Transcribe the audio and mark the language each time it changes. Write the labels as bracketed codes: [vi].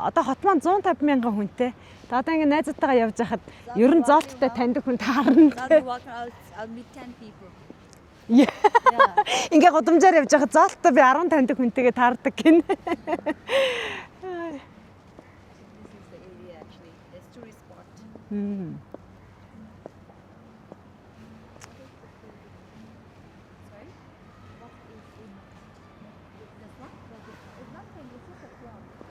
[mn] Одоо хот маань 150 мянган хүнтэй. Одоо ингэ найзуудтайгаа явж байхад ер нь зоолттой таньдаг хүн таарна. [en] Now we walk out, I'll meet 10 people. Yeah. Yeah. [mn] Ингээ гудамжаар явж байхад зоолттой би 10 таньдаг хүнтэйгээ таардаг гин. [en] This is the area actually. It's tourist spot. Sorry? What is in this one? It's nothing, it's just a cloud.